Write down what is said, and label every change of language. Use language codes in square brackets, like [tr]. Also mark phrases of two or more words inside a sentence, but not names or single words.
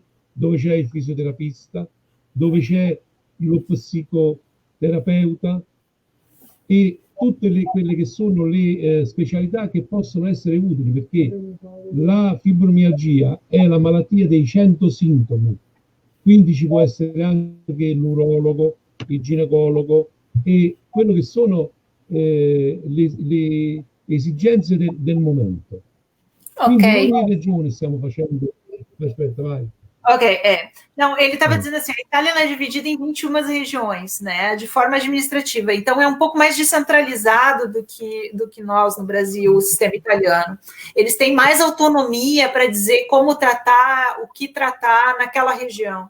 [it] dove c'è il fisioterapista, dove c'è lo psicoterapeuta e tutte quelle che sono le specialità che possono essere utili, perché la fibromialgia è la malattia dei 100 sintomi, quindi ci può essere anche l'urologo, il ginecologo e quello che sono le esigenze del momento. Quindi in ogni regione stiamo facendo... Aspetta, vai. [pt] Ok, Não, ele estava dizendo assim, a Itália é dividida em 21 regiões, né, de forma administrativa, então é um pouco mais descentralizado do que nós no Brasil, o sistema italiano. Eles têm mais autonomia para dizer como tratar, o que tratar naquela região.